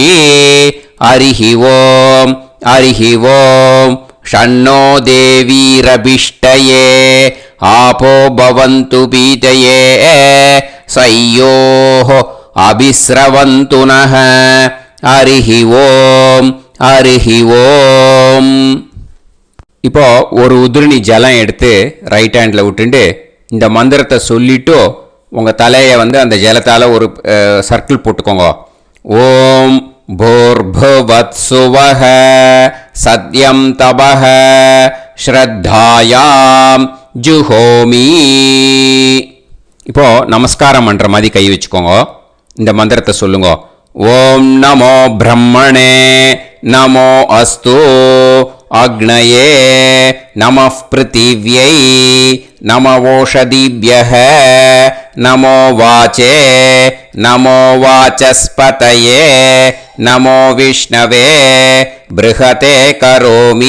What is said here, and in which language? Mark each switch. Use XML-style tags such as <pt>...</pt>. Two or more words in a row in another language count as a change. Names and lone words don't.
<sa>हरिः ॐ षण्णो देवीरभिष्टये आपो भवन्तु पीतये सयोः अभिस्रवन्तु नः. हरिः ॐ.</sa> <ta>இப்போ ஒரு உதிரணி ஜலம் எடுத்து</ta> <en>right handil</en> <ta>விட்டுட்டு இந்த மந்திரத்தை சொல்லிட்டு உங்கள் தலையை அந்த ஜலத்தால் ஒரு சர்க்கிள் போட்டுக்கோங்க.</ta> <sa>ॐ भूर्भुवस्सुवः सत्यं तपः श्रद्धायां जुहोमि.</sa> <ta>இப்போ நமஸ்காரம் பண்ணுற மாதிரி கை வச்சுக்கோங்க. இந்த மந்திரத்தை சொல்லுங்க.</ta> <sa>ॐ नमो ब्रह्मणे नमो अस्तु अग्नये नमः पृथिव्यै नमवोषधीभ्यः नमो वाचे नमो वाचस्पतये नमो विष्णवे बृहते करोमि.</sa>